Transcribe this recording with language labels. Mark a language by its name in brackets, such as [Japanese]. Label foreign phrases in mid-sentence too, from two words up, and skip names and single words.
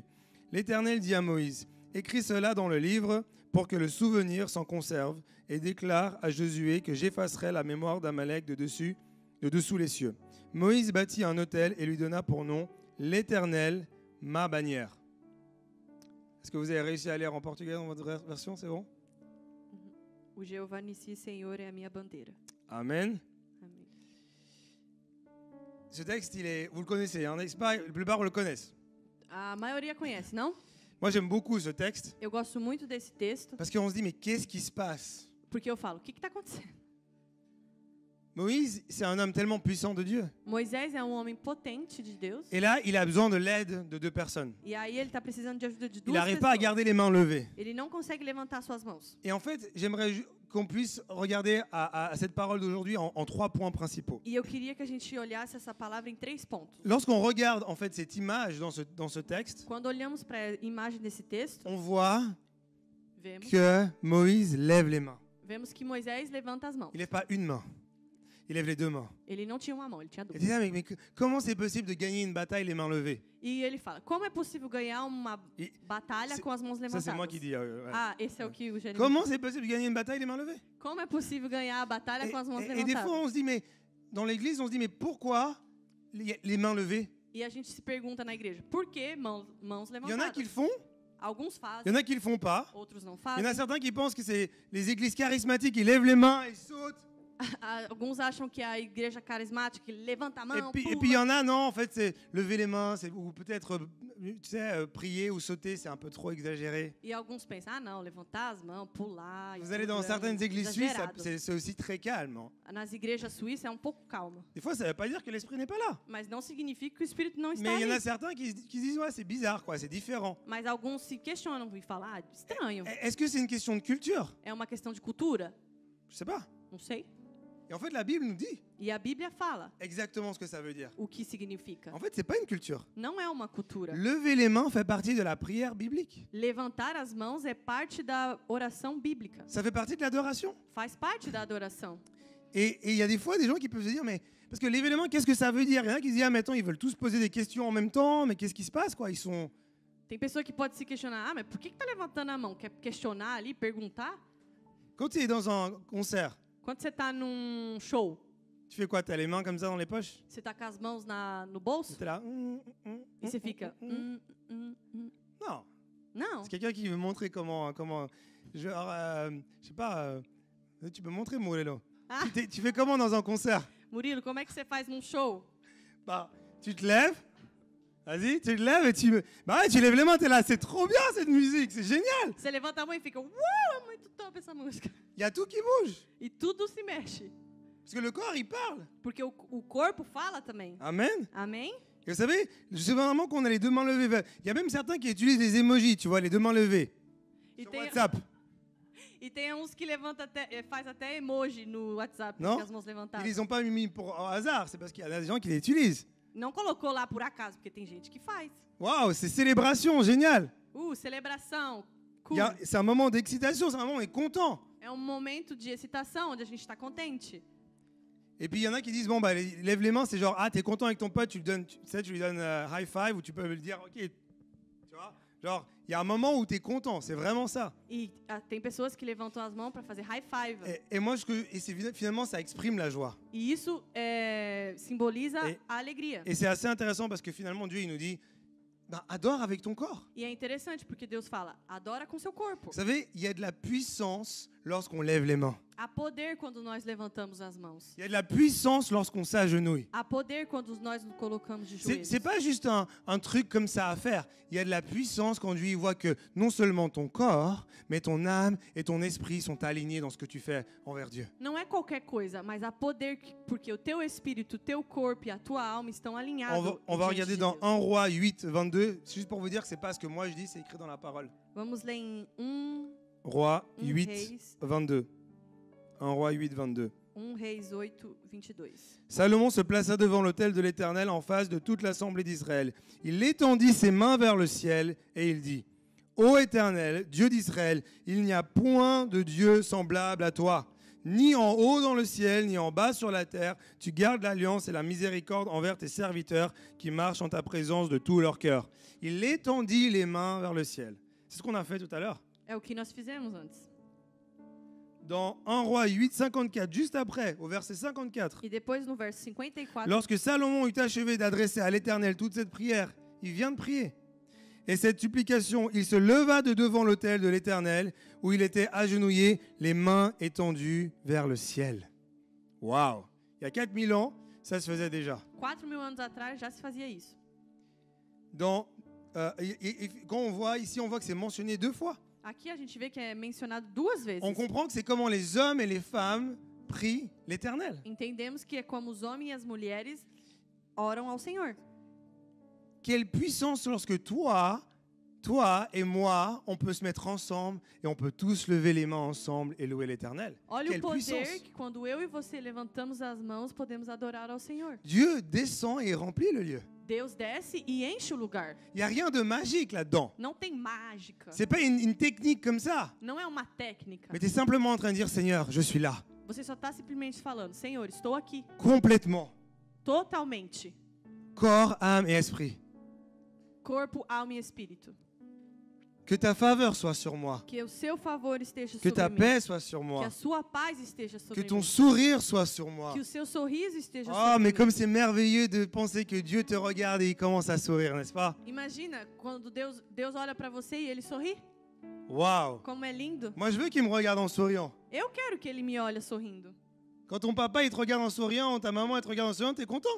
[French] L'Éternel dit à Moïse, écris cela dans le livre pour que le souvenir s'en conserve, et déclare à Josué que j'effacerai la mémoire d'Amalek de dessous les cieux. Moïse bâtit un autel et lui donna pour nom l'Éternel, ma bannière. Est-ce que vous avez réussi à lire en portugais dans votre version? C'est bon? [Portuguese] O Jeová Nissi, Senhor, é a minha bandeira. [French] Amen. [Portuguese] Amém. [French] Ce texte, vous le connaissez, hein, n'est-ce pas? La plupart le connaissent. [Portuguese] A maioria conhece, não? [French] Moi, j'aime beaucoup ce texte [Portuguese] Eu gosto muito desse texto, [French] parce qu'on se dit, mais qu'est-ce qui se passe? [Portuguese] porque eu falo, o que está acontecendo? [French] Moïse, c'est un homme tellement puissant de Dieu. [Portuguese] Moisés é um homem potente de Deus, [French] Et là, il a besoin de l'aide de deux personnes. [Portuguese] e aí ele está precisando de ajuda de [French] Il [Portuguese] duas [French] n'arrive pas à [Portuguese] pessoas. [French] garder les mains levées. [Portuguese] Ele não consegue levantar suas mãos. [French] Et en fait, j'aimerais qu'on puisse regarder à cette parole d'aujourd'hui en 3 points principaux. [Portuguese] E eu queria que a gente olhasse essa palavra em 3 pontos. [French] Lorsqu'on regarde en fait cette image dans ce texte, [Portuguese] Quando olhamos para a imagem desse texto, [French] on voit [Portuguese] vemos, [French] que Moïse lève les mains. [Portuguese] vemos que Moisés levanta as mãos. [French] Il lève pas une main. Il lève les deux mains. [Portuguese] Ele não tinha uma mão, ele tinha [French] Il [Portuguese] duas. [French] dit, ah, mais comment c'est possible de gagner une bataille les mains levées? [Portuguese] E ele fala, como é possível ganhar uma E- batalha [French] c'est- [Portuguese] com as mãos [French] Ça, [Portuguese] levantadas? [French] c'est moi qui dis. Ouais. [Portuguese] Ah, esse é o que o Jeremias... [French] Comment c'est possible de gagner une bataille les mains levées? [Portuguese] Como é possível ganhar a batalha com as mãos [French] Et des fois, [Portuguese] levantadas? [French] on se dit, mais dans l'église, on se dit, mais pourquoi les mains levées? [Portuguese] E a gente se pergunta na igreja, por que mãos [French] Il y en a [Portuguese] levantadas? [French] qui le font, [Portuguese] Alguns [French] il y [Portuguese] fazem, [French] en a qui le font pas. [Portuguese] outros não [French] Il y en a [Portuguese] fazem. [French] certains qui pensent que c'est les églises charismatiques qui lèvent les mains et sautent. [Portuguese] Alguns acham que a igreja carismática que levanta a mão, [French] Et puis il y [Portuguese] pula. [French] en a, non, en fait, c'est lever les mains, ou peut-être, tu sais, prier ou sauter, c'est un peu trop exagéré. [Portuguese] E alguns pensam, ah não, levantar as mãos, pular. e [French] Vous allez [Portuguese] tudo [French] dans [Portuguese] é [French] certaines églises suisses, [Portuguese] exagerado. [French] c'est aussi très calme. Hein. [Portuguese] Nas igrejas suíças é um pouco calmo. [French] Des fois, ça ne veut pas dire que l'esprit n'est pas là. [Portuguese] Mas não significa que o Espírito não está [French] Mais il y en a [Portuguese] ali. [French] certains qui se disent, ouais, c'est bizarre, quoi, c'est différent. [Portuguese] Mas alguns se questionam e falam, ah, estranho. [French] Est-ce que c'est une question de culture? [Portuguese] É uma questão de cultura? [French] Je sais pas. [Portuguese] Não sei. [French] Et en fait, la Bible nous dit [Portuguese] E a Bíblia fala [French] exactement ce que ça veut dire. [Portuguese] o que significa. [French] En fait, c'est pas une culture. [Portuguese] Não é uma cultura. [French] Lever les mains fait partie de la prière biblique. [Portuguese] Levantar as mãos é parte da oração bíblica. [French] Ça fait partie de l'adoration. [Portuguese] Faz parte da adoração. [French] Et il y a des fois des gens qui peuvent se dire, mais parce que lever les mains, qu'est-ce que ça veut dire? Il y en a qui se disent, ah, mais attends, ils veulent tous poser des questions en même temps, mais qu'est-ce qui se passe, quoi? Ils sont. [Portuguese] Tem pessoa que pode se questionar, ah, mas por que tá levantando a mão? Quer questionar ali, perguntar? [French] Quand tu es dans un concert, [Portuguese] Quando você tá num show, [French] tu fais quoi? Tu as les mains comme ça dans les poches? [Portuguese] você tá com as mãos no bolso [French] Tu es là. [Portuguese] e você fica... [French] Non. [Portuguese] Não. [French] C'est quelqu'un qui veut montrer comment genre, je sais pas, tu peux montrer, Morello. Ah, Tu fais comment dans un concert? [Portuguese] Murilo, como é que você faz num show? [French] Bah, tu te lèves, vas-y, tu te lèves et bah ouais, tu lèves les mains, t'es là, c'est trop bien cette musique, c'est génial. [Portuguese] Você levanta a mão e fica, uau, é muito top essa música. [French] Il y a tout qui bouge. [Portuguese] E tudo se mexe. [French] Parce que le corps, il parle. [Portuguese] Porque o corpo fala também. [French] Amen. [Portuguese] Amém? [French] Et vous savez, je sais vraiment qu'on a les deux mains levées. Il y a même certains qui utilisent des emojis, tu vois, les deux mains levées. [Portuguese] E [French] Sur [Portuguese] tem, [French] WhatsApp. [Portuguese] e tem uns que levanta faz até emoji no WhatsApp, Não? com as mãos [French] Ils [Portuguese] levantadas. [French] les ont pas mis pour au hasard, c'est parce qu'il y a des gens qui les utilisent. [Portuguese] Não colocou lá por acaso, porque tem gente que faz. [French] Waouh, c'est célébration, génial. [Portuguese] Celebração. [French] Il [Portuguese] Cool. [French] y a- C'est un moment d'excitation, c'est un moment où on est content. [Portuguese] É um momento de excitação, onde a gente está contente. [French] Et puis il y en a qui disent, bon, bah, lève les mains, c'est genre, ah, t'es content avec ton pote, tu lui donnes [English] high five, [French] ou tu peux lui dire, ok, tu vois, genre, il y a un moment où t'es content, c'est vraiment ça. [Portuguese] E tem pessoas que levantam as mãos para fazer [English] high five. [French] Et moi, finalement, ça exprime la joie. [Portuguese] E isso simboliza E- a alegria. [French] Et c'est assez intéressant parce que finalement, Dieu, il nous dit, bah, adore avec ton corps. [Portuguese] E é interessante porque Deus fala, adora com seu corpo. [French] Vous savez, il y a de la puissance lorsqu'on lève les mains. [Portuguese] Há poder quando nós levantamos as mãos. [French] Il y a de la puissance lorsqu'on s'agenouille. [Portuguese] Há poder quando nós nos colocamos de [French] C'est [Portuguese] joelhos. [French] pas juste un truc comme ça à faire. Il y a de la puissance quand Dieu voit que non seulement ton corps, mais ton âme et ton esprit sont alignés dans ce que tu fais envers Dieu. [Portuguese] Não é qualquer coisa, mas há poder porque o teu espírito, o teu corpo e a tua alma estão alinhados. [French] On va [Portuguese] diante [French] regarder [Portuguese] de [French] dans [Portuguese] Deus. [French] 1 Roi 8, 22. C'est juste pour vous dire que c'est pas ce que moi je dis, c'est écrit dans la parole. [Portuguese] Vamos ler em [French] Roi [Portuguese] 1 8, Reis, [French] 22. 1 Roi 8, 22. [Portuguese] 1 Reis 8, 22. [French] Salomon se plaça devant l'autel de l'Éternel en face de toute l'assemblée d'Israël. Il étendit ses mains vers le ciel et il dit, Ô Éternel, Dieu d'Israël, il n'y a point de Dieu semblable à toi. Ni en haut dans le ciel, ni en bas sur la terre. Tu gardes l'alliance et la miséricorde envers tes serviteurs qui marchent en ta présence de tout leur cœur. Il étendit les mains vers le ciel. C'est ce qu'on a fait tout à l'heure. [Portuguese] É o que nós fizemos antes. [French] Dans 1 Roi 8, 54, juste après, au verset 54. [Portuguese] E depois no verso 54, [French] Lorsque Salomon eut achevé d'adresser à l'Éternel toute cette prière, il vient de prier. Et cette supplication, il se leva de devant l'autel de l'Éternel, où il était agenouillé, les mains étendues vers le ciel. Waouh! Il y a 4000 ans, ça se faisait déjà. [Portuguese] 4.000 anos atrás já se fazia isso. [French] Quand on voit ici, on voit que c'est mentionné 2 fois. [Portuguese] Aqui a gente vê que é mencionado 2 vezes. [French] On comprend que c'est comment les hommes et les femmes prient l'Éternel. [Portuguese] Entendemos que é como os homens e as mulheres oram ao Senhor. [French] Quelle puissance lorsque toi et moi, on peut se mettre ensemble et on peut tous lever les mains ensemble et louer l'Éternel. [Portuguese] Olha [French] Quelle [Portuguese] o poder [French] puissance! [Portuguese] que quando eu e você levantamos as mãos, podemos adorar ao Senhor. [French] Dieu descend et remplit le lieu. [Portuguese] Deus desce e enche o lugar. [French] Il n'y a rien de magique là-dedans. [Portuguese] Não tem mágica. [French] C'est pas une technique comme ça. [Portuguese] Não é uma técnica. [French] Mais tu es simplement en train de dire, Seigneur, je suis là. [Portuguese] Você só está simplesmente falando, Senhor, estou aqui, [French] complètement, [Portuguese] totalmente, [French] corps, âme et esprit. [Portuguese] corpo, alma e espírito. [French] Que ta faveur soit sur moi, [Portuguese] Que o seu favor esteja [French] que [Portuguese] sobre [French] ta [Portuguese] mim. [French] paix soit sur [Portuguese] Que [French] moi, [Portuguese] a sua paz esteja [French] que [Portuguese] sobre [French] ton [Portuguese] mim. [French] sourire soit sur moi. [Portuguese] Que o seu sorriso esteja [French] Oh, [Portuguese] sobre [French] mais [Portuguese] mim. [French] comme c'est merveilleux de penser que Dieu te regarde et il commence à sourire, n'est-ce pas? [Portuguese] Imagina quando Deus olha para você e ele sorri. [French] Waouh! [Portuguese] Como é lindo. [French] Moi, je veux qu'il me regarde en souriant. [Portuguese] Eu quero que ele me olhe sorrindo. [French] Quand ton papa il te regarde en souriant, ta maman elle te regarde en souriant, t'es content.